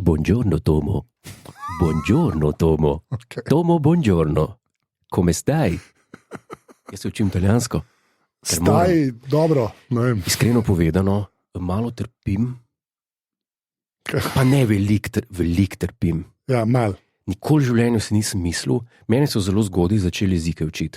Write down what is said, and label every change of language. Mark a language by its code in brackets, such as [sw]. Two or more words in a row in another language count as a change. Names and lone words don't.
[it] Buongiorno Tomo. Buongiorno Tomo. Okay. Tomo, buongiorno. Come stai? [sl] Jaz se učim italijansko. Staj, dobro, ne vem. Iskreno povedano, malo trpim, pa ne velik trpim. Ja, mal. Nikoli v življenju si nisem mislil, meni so zelo zgodaj začeli jezike učiti.